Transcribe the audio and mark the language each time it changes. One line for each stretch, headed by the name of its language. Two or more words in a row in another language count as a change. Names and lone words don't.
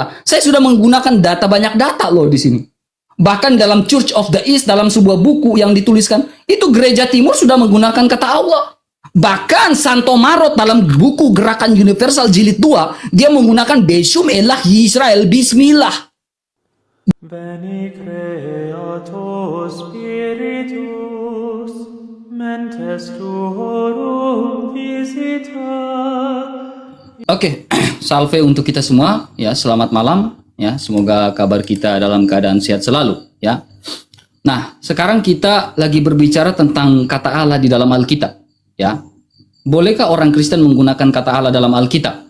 Indonesian: Saya sudah menggunakan banyak data loh di sini. Bahkan dalam Church of the East, dalam sebuah buku yang dituliskan, itu gereja timur sudah menggunakan kata Allah. Bahkan Santo Marot dalam buku Gerakan Universal Jilid 2, dia menggunakan
Aramaic: Beshum Elah Yisrael
Indonesian: Bismillah.
Latin: Veni Creator Spiritus, mentes tuorum visita.
Indonesian: Oke, salve untuk kita semua, ya, selamat malam, ya, semoga kabar kita dalam keadaan sehat selalu, ya. Nah, sekarang kita lagi berbicara tentang kata Allah di dalam Alkitab, ya. Bolehkah orang Kristen menggunakan kata Allah dalam Alkitab?